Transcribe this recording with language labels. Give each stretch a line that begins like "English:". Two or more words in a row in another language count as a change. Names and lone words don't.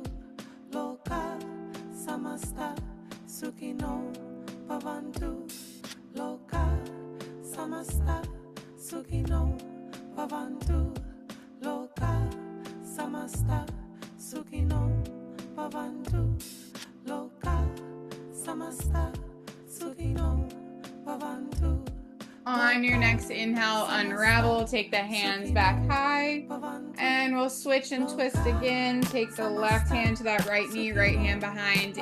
Sanskrit: Loka samasta sukino bhavantu. Loka samasta sukino bhavantu. Loka samasta sukino bhavantu. Loka
English: On your next inhale, unravel, take the hands back high, and we'll switch and twist again. Take the left hand to that right knee, right hand behind.